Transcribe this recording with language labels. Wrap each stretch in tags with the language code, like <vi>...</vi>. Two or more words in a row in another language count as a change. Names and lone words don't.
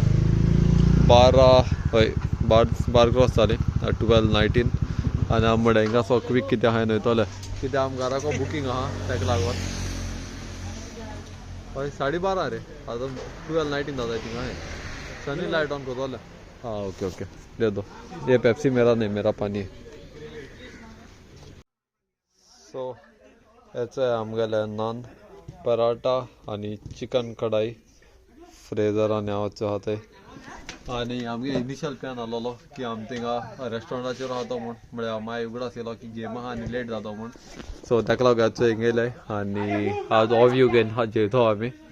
<kok>12 क्रॉस जाली 12:19 आनी आम म्हळ्यार हिंगा</kok> <en>so quick</en> <kok>कितें आहाय वयतले कित्याक आम घराको बुकींग आहा तेका लागून हय 12:30 रे आतां 12:19 जाता थिंगा हाय सनी</kok> <en>light on</en> <kok>करतले हाँ</kok> <en>okay okay</en> <hi>दे दो ये पेप्सी मेरा नहीं मेरा पानी</hi> <kok>सो हेचे आमगेले नान पराठा आनी चिकन कढाई फ्रेजर आनी हांव आहा थंय आनी आमगे</kok> <en>initial plan</en> <kok>आसलोलो की आमी थिंगा रेस्टॉरंटाचेर रावतो म्हूण म्हळ्यार मागीर उगडास येयलो की गेम आहा आनी लेट जाता म्हूण सो ताका लागून आजचो हिंग येयले आनी आज ऑफ यू घेवन जेवतो आमी</kok>